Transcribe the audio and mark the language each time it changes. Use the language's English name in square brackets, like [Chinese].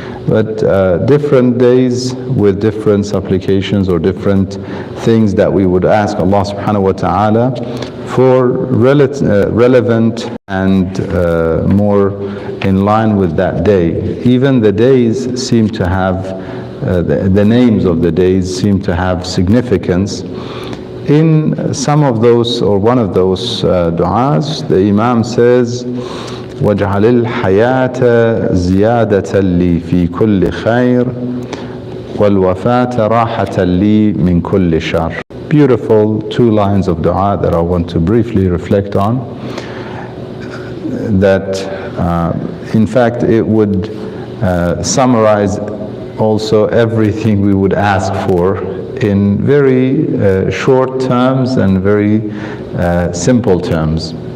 [English] But different days with different supplications or different things that we would ask Allah subhanahu wa ta'ala for relevant and more in line with that day. Even the days seem to have, the names of the days seem to have significance. In some of those, or one of those du'as, the Imam says, [Arabic] واجعل الحياة زيادة لي في كل خير والوفاة راحة لي من كل شر. [English] Beautiful 2 lines of dua that I want to briefly reflect on. That in fact it would summarize also everything we would ask for in very short terms and very simple terms.